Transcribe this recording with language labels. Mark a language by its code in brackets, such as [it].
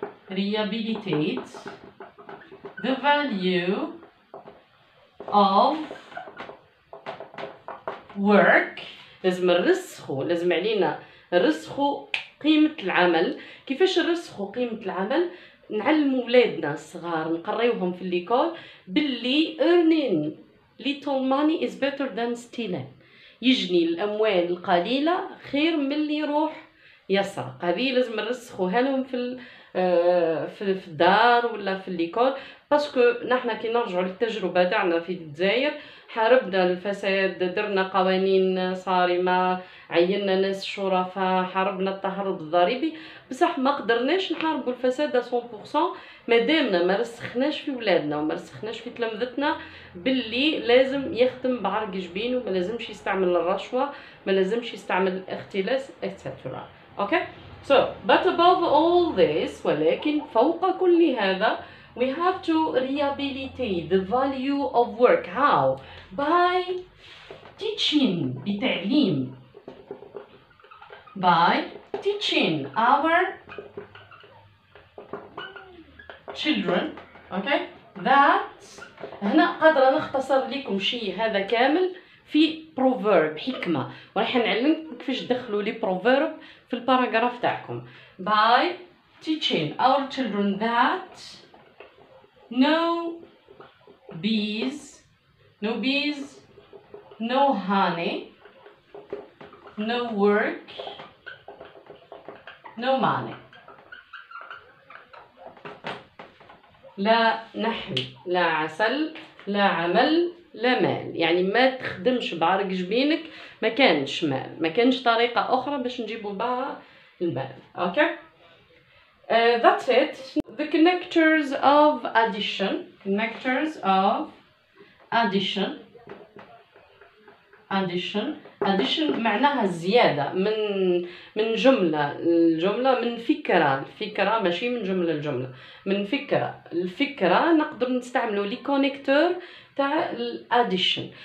[en] rehabilitate the value of work. [ar] لازم نرسخوا، لازم علينا نرسخوا قيمة العمل. كيفاش نرسخوا قيمة العمل؟ نعلموا ولادنا الصغار، نقريوهم في الليكول باللي [en] earning little money is better than stealing. [ar] يجني الأموال القليلة خير من اللي يروح يسرق. هذه لازم نرسخوها لهم في الدار ولا في الليكول، باسكو نحنا كي نرجعوا للتجربة تاعنا في الجزائر حاربنا الفساد، درنا قوانين صارمة، عيننا ناس شرفاء، حاربنا التهرب الضريبي، بصح ما قدرناش نحاربوا الفساد 100% مادامنا ما رسخناش في ولادنا وما رسخناش في تلامذتنا باللي لازم يخدم بعرق جبينه، ما لازمش يستعمل الرشوة، ما لازمش يستعمل الاختلاس etc. [en] Okay? So, but above all this, [ar] ولكن فوق كل هذا, [en] we have to rehabilitate the value of work. How? By teaching, [ar] بتعليم. [en] By teaching our children, okay, that [ar] هنا قادرة نختصر لكم شيء هذا كامل في proverb، حكمة، وراح نعلمكم كيفاش تدخلوا لي proverb في الباراجراف تاعكم. [en] By teaching our children that no bees, no honey, no work, no money. [ar] لا نحل، لا عسل، لا عمل، لا مال. يعني ما تخدمش بعرق جبينك، ما كانش مال، ما كانش طريقة أخرى باش نجيبوا بها المال. [en] Okay? That's it. The connectors of addition. Connectors of addition. [ar] Addition معناها الزيادة من جملة، الجملة من فكرة، الفكرة ماشي من جملة، الجملة من فكرة، الفكرة نقدر نستعملوا لي كونيكتور تاع الاديشن.